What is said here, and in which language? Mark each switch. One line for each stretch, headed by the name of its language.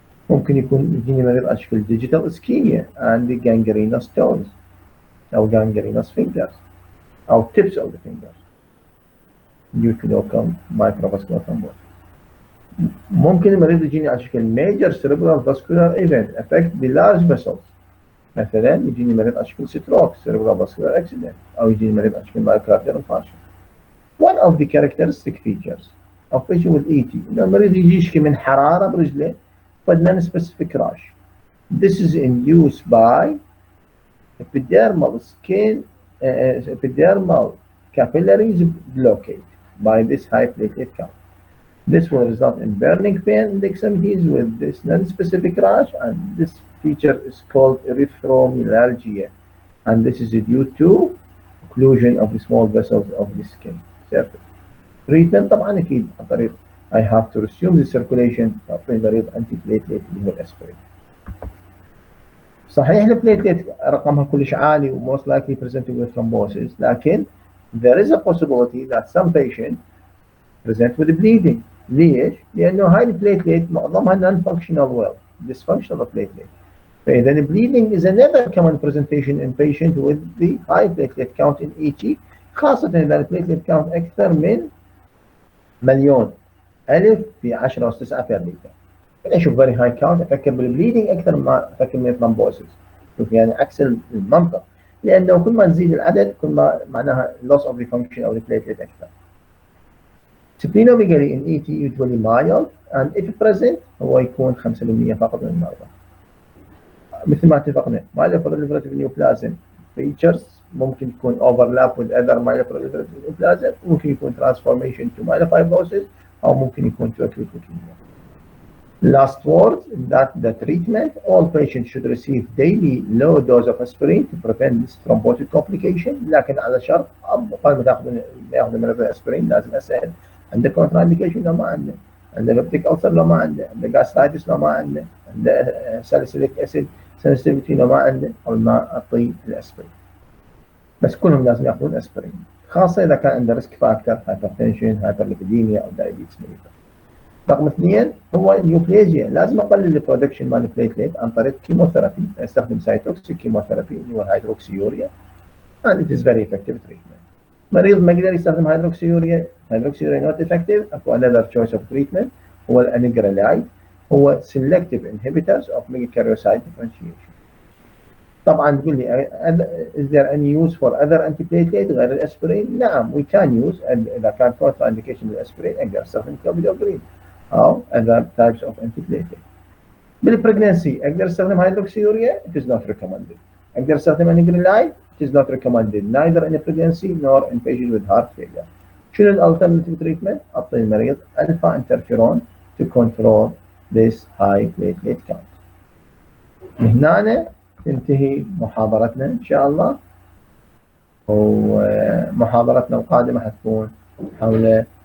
Arabic: ممكن يكون يجيني مريض على شكل
English: digital ischemia and gangrenous toes أو gangrenous fingers أو tips of the fingers due to local microvascular thrombosis. ممكن المريض يجيني على شكل major cerebral vascular event affect the large vessels.
Arabic: مثلا يجيني مريض على شكل ستروك cerebral vascular accident أو يجيني مريض على شكل myocardial infarction.
English: One of the characteristic features of patient with ET
Arabic: إنه المريض يجي يشكي من حرارة برجله
English: but non-specific rash. This is induced by epidermal skin epidermal capillaries blockade by this high platelet count. This will result in burning pain in the extremities with this non-specific rash, and this feature is called erythromyalgia, and this is due to occlusion of the small vessels of the skin surface.
Arabic: Treatment طبعا أكيد عن طريق
English: I have to resume the circulation
Arabic: تعطي المريض anti platelet اللي هو الأسبرين. صحيح البليتلت رقمها كلش عالي
English: و most likely presenting with thrombosis لكن there is a possibility that some patient present with bleeding.
Arabic: ليش؟ لأنه هاي البليتلت معظمها non-functional well, dysfunctional platelet.
English: فإذا bleeding is another common presentation in patient with the high platelet count in ET
Arabic: خاصة إذا البليتلت count أكثر من مليون ألف في 10 أس 9
English: per liter.
Arabic: أنا أشوف very high count أفكر بالبليدنج أكثر ما أفكر من الثرومبوسيس. شوف يعني عكس المنطق لأنه كل ما تزيد العدد كل ما معناها
English: loss of the function of the platelet
Arabic: أكثر.
English: Splenomegaly in ET usually mild and if present هو يكون 5% فقط من المرضى. مثل ما اتفقنا myeloproliferative neoplasm features ممكن يكون overlap with other myeloproliferative neoplasm ممكن يكون transformation to myelofibrosis أو ممكن يكون to acute leukemia. Last word that the treatment all patients should receive daily low dose of aspirin to prevent this thrombotic complication
Arabic: لكن على شرط قبل ما ياخذ مرض الاسبرين لازم اسال عنده contraindication لو ما عنده بيبتيك ألسر لو ما عنده gastritis لو ما عنده salicylic acid sensitivity لو ما عنده قبل ما اعطيه الاسبرين. بس كلهم لازم ياخذون اسبرين خاصه اذا كان عنده ريسك فاكتور hypertension hyperlipidemia او diabetes mellitus. رقم 2 هو النيوبليزيا، لازم اقلل البرودكشن مال البليتليت عن طريق كيموثيرابي، استخدم سايتوكسيك كيموثيرابي اللي هو الهيدروكسيوريا
English: and it is very effective treatment.
Arabic: مريض ما يقدر يستخدم هيدروكسيوريا not effective، اكو another choice of treatment هو الانيجريلايد، هو selective inhibitors of megakaryocyte differentiation. طبعا تقول لي
English: is there any use for other antiplatelet
Arabic: غير الاسبرين؟ نعم we can use، اذا كان contra indication للاسبرين اقدر استخدم كلوبيدوجرين او other types of antiplatelet. بالبريجنسي اقدر استخدم هيدروكسيوريا
English: it is not recommended. اقدر استخدم anagrelide it is not recommended neither in pregnancy nor in patients with heart failure.
Arabic: شنو الالترناتيف تريتمنت؟ اعطي المريض الفا انترفيرون
English: to control this high platelet count.
Arabic: هنا تنتهي محاضرتنا ان شاء الله، ومحاضرتنا القادمه حتكون حول